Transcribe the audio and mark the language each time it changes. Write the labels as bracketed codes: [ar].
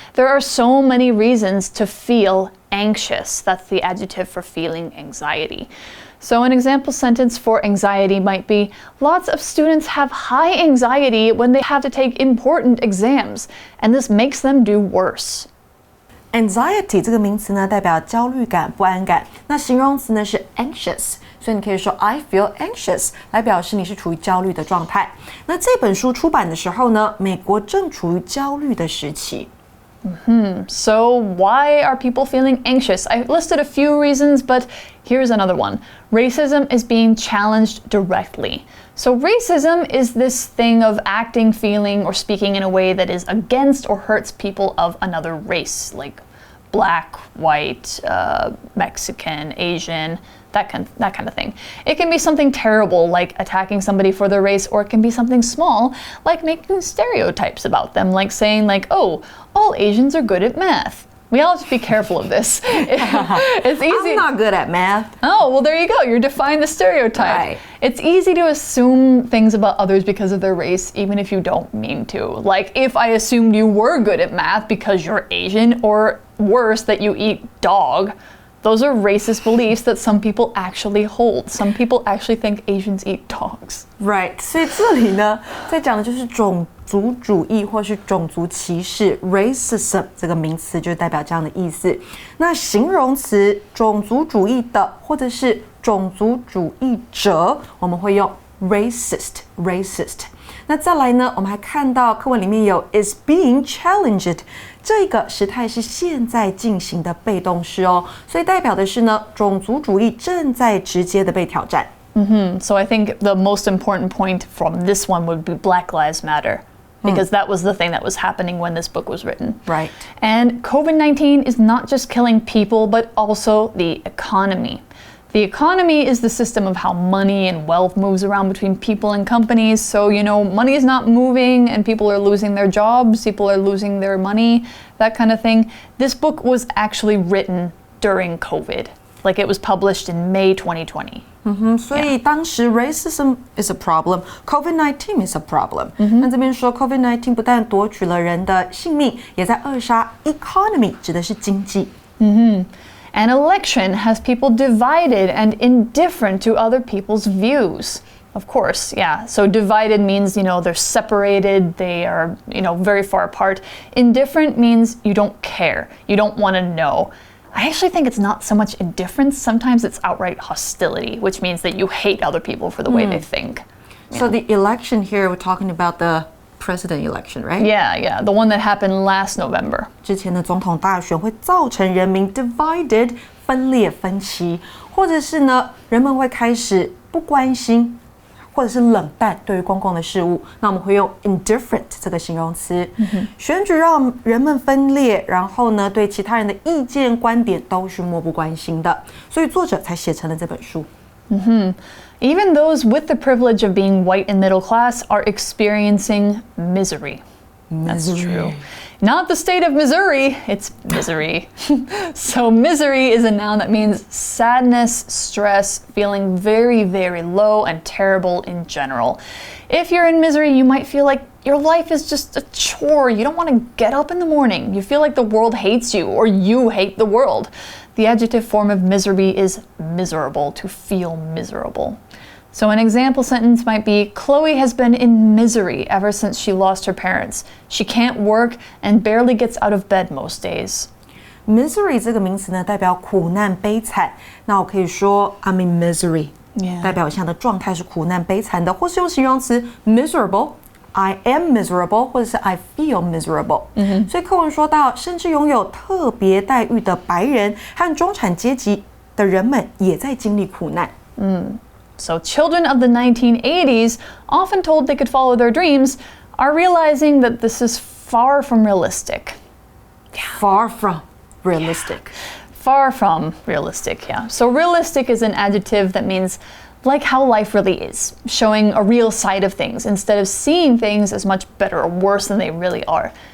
[en] There are so many reasons to feel anxious. That's the adjective for feeling anxiety. So an example sentence for anxiety might be, lots of students have high anxiety when they have to take important exams, and this makes them do worse. [zh] Anxiety 这个名词呢，代表焦虑感、不安感。那形容词呢是 anxious， 所以你可以说 [en] I feel anxious [zh] 来表示你是处于焦虑的状态。那这本书出版的时候呢，美国正处于焦虑的时期。 [en] So why are people feeling anxious? I listed a few reasons, but here's another one. Racism is being challenged directly. So racism is this thing of acting, feeling, or speaking in a way that is against or hurts people of another race, like Black, white, Mexican, Asian, that kind of thing. It can be something terrible, like attacking somebody for their race, or it can be something small, like making stereotypes about them, like saying like, oh, all Asians are good at math. We all have to be careful of this. It's easy. I'm not good at math. Oh, well, there you go. You're defying the stereotype. Right. It's easy to assume things about others because of their race, even if you don't mean to. Like, if I assumed you were good at math because you're Asian, or worse, that you eat dog, those are racist beliefs that some people actually hold. Some people actually think Asians eat dogs. Right. [zh] 所以这里呢，在讲的就是种族主义或是种族歧视 racism 这个名词就代表这样的意思。那形容词种族主义的或者是种族主义者，我们会用 racist。那再来呢，我们还看到课文里面有 [en] is being challenged， [zh] 这个时态是现在进行的被动式哦，所以代表的是呢，种族主义正在直接的被挑战。 [en] So I think the most important point from this one would be Black Lives Matter. Because that was the thing that was happening when this book was written. Right. And COVID-19 is not just killing people, but also the economy. The economy is the system of how money and wealth moves around between people and companies. So, you know, money is not moving and people are losing their jobs, people are losing their money, that kind of thing. This book was actually written during COVID. Like it was published in May 2020. [zh] 所以当时 [en] racism is a problem, COVID-19 is a problem. [zh] 那这边说 COVID-19 不但夺取了人的性命，也在扼杀 economy， 指的是经济。 [en] An election has people divided and indifferent to other people's views. Of course, yeah. So divided means, you know, they're separated, they are, you know, very far apart. Indifferent means you don't care, you don't want to know. I actually think it's not so much indifference, sometimes it's outright hostility, which means that you hate other people for the way they think. So the election here, we're talking about the president election, right? Yeah, the one that happened last November. [zh] 之前的总统大选会造成人民 divided 分裂分歧，或者是呢，人们会开始不关心，或者是冷淡对于公共的事物。那我们会用 indifferent 这个形容词。选举让人们分裂，然后呢，对其他人的意见观点都是漠不关心的，所以作者才写成了这本书。 [en] Even those with the privilege of being white and middle class are experiencing misery. That's true. Not the state of Missouri, it's misery. So misery is a noun that means sadness, stress, feeling very, very low and terrible in general. If you're in misery, you might feel like your life is just a chore. You don't want to get up in the morning. You feel like the world hates you or you hate the world. The adjective form of misery is miserable, to feel miserable. So an example sentence might be, Chloe has been in misery ever since she lost her parents. She can't work and barely gets out of bed most days. [zh] Misery 这个名词呢，代表苦难、悲惨。那我可以说 [en] I'm in misery， [zh] 代表现在的状态是苦难、悲惨的，或是用形容词 miserable。 [en] I am miserable， [zh] 或者是 [en] I feel miserable。 [zh] 所以课文说到，甚至拥有特别待遇的白人和中产阶级的人们也在经历苦难。 [en] So children of the 1980s, often told they could follow their dreams, are realizing that this is far from realistic. Far from realistic. Far from realistic, yeah. So realistic is an adjective that means like how life really is, showing a real side of things instead of seeing things as much better or worse than they really are.